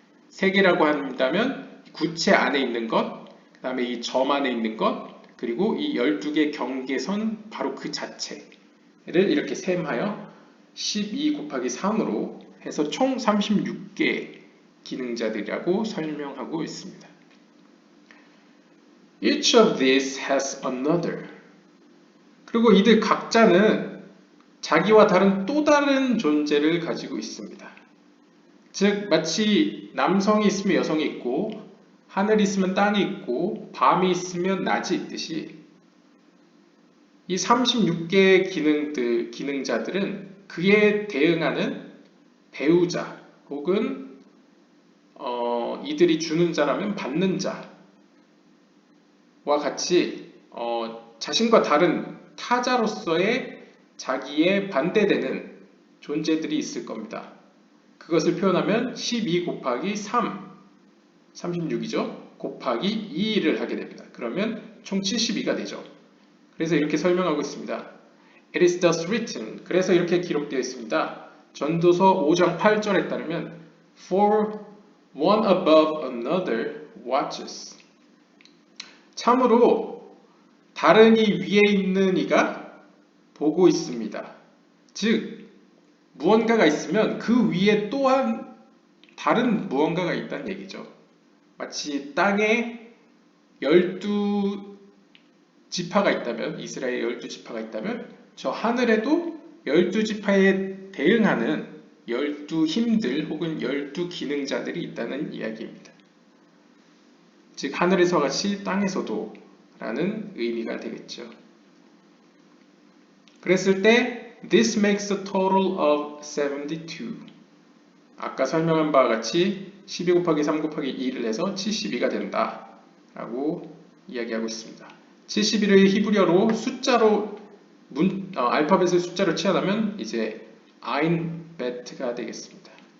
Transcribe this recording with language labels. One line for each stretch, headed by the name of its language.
Korean: 3개라고 한다면 구체 안에 있는 것, 그 다음에 이 점 안에 있는 것, 그리고 이 12개 경계선 바로 그 자체를 이렇게 셈하여 12 곱하기 3으로 해서 총 36개 기능자들이라고 설명하고 있습니다.
English: Each of these has another.
Korean: 그리고 이들 각자는 자기와 다른 또 다른 존재를 가지고 있습니다. 즉 마치 남성이 있으면 여성이 있고 하늘이 있으면 땅이 있고 밤이 있으면 낮이 있듯이 이 36개의 기능자들은 그에 대응하는 배우자 혹은 이들이 주는 자라면 받는 자와 같이 자신과 다른 타자로서의 자기에 반대되는 존재들이 있을 겁니다. 그것을 표현하면 12 곱하기 3, 36이죠. 곱하기 2를 하게 됩니다. 그러면 총 72가 되죠. 그래서 이렇게 설명하고 있습니다.
English: It is thus written.
Korean: 그래서 이렇게 기록되어 있습니다. 전도서 5장 8절에 따르면
English: For one above another watches.
Korean: 참으로 다른 이 위에 있는 이가 보고 있습니다. 즉 무언가가 있으면 그 위에 또한 다른 무언가가 있다는 얘기죠. 마치 땅에 12지파가 있다면 이스라엘 12지파가 있다면 저 하늘에도 12지파에 대응하는 12힘들 혹은 12기능자들이 있다는 이야기입니다. 즉 하늘에서 같이 땅에서도 라는 의미가 되겠죠. 그랬을 때
English: This makes a total of 72.
Korean: 아까 설명한 바와 같이 12 곱하기 3 곱하기 2를 해서 72가 된다 라고 이야기하고 있습니다. 71을 히브리어로 숫자로 알파벳을 숫자로 취하다면 이제 아인베트가 되겠습니다.